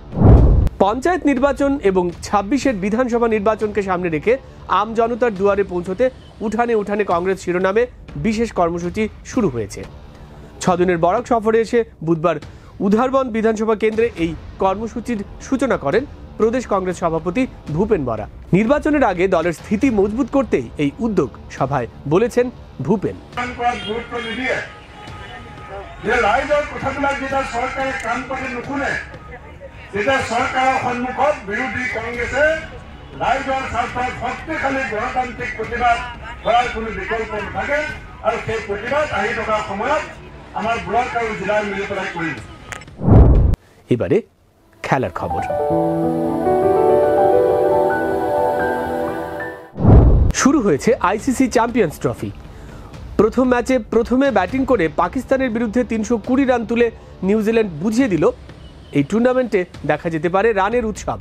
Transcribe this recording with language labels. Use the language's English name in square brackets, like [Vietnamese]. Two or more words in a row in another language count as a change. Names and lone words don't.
[Bangla] পঞ্চায়েত নির্বাচন এবং 26-এর বিধানসভা নির্বাচনকে সামনে রেখে আম জনতার দুয়ারে পৌঁছতে উঠানে উঠানে কংগ্রেস শিরোনামে বিশেষ কর্মসূচি শুরু হয়েছে। 6 দিনের বরাক সফরে এসে বুধবার উধারবন বিধানসভা কেন্দ্রে এই কর্মসূচির সূচনা করেন প্রদেশ কংগ্রেস সভাপতি ভূপেন বরা। নির্বাচনের আগে দলের স্থিতি মজবুত করতেই এই উদ্যোগ, সভায় বলেছেন ভূপেন। [Assamese] চৰকাৰৰ সন্মুখত বিৰোধী কংগ্ৰেছে ৰাইজৰ স্বাৰ্থত শক্তিশালী গণতান্ত্ৰিক প্ৰতিবাদ কৰাৰ কোনো বিকল্প নাথাকে আৰু সেই প্ৰতিবাদ আহি থকা সময়ত আমাৰ ব্লক আৰু জিলাৰ মিলি পেলাই কৰিব। [Bangla] এবারে খেলার খবর। শুরু হয়েছে ICC চ্যাম্পিয়ন্স ট্রফি। প্রথম ম্যাচে প্রথমে ব্যাটিং করে পাকিস্তানের বিরুদ্ধে 320 রান তুলে নিউজিল্যান্ড বুঝিয়ে দিল এই টুর্নামেন্টে দেখা যেতে পারে রানের উৎসব।